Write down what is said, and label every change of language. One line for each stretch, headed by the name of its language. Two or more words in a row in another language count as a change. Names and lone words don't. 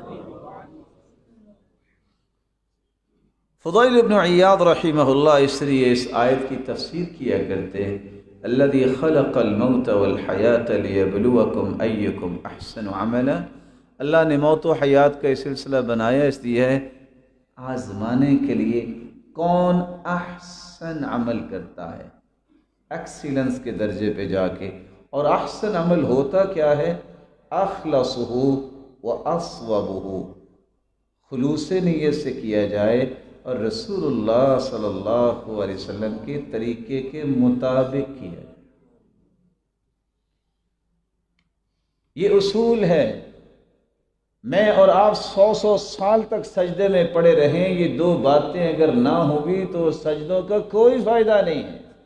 Urdu: فضیل ابن عیاض
Arabic: رحمہ اللہ
Urdu: اس لیے اس آیت کی تفسیر کیا کرتے ہیں،
Arabic: الذی خلق الموت والحیات لیبلوکم ایکم احسن عملا.
Urdu: اللہ نے موت و حیات کا سلسلہ بنایا اس لیے ہے آزمانے کے لیے کون احسن عمل کرتا ہے، ایکسیلنس کے درجے پہ جا کے. اور احسن عمل ہوتا کیا ہے؟
Arabic: اخلصہ و اصوبہ،
Urdu: خلوص نیت سے کیا جائے اور رسول اللہ
Arabic: صلی اللہ علیہ وسلم
Urdu: کے طریقے کے مطابق کیا جائے. یہ اصول ہے. میں اور آپ 100 سال تک سجدے میں پڑے رہیں، یہ دو باتیں اگر نہ ہوگی تو سجدوں کا کوئی فائدہ نہیں ہے.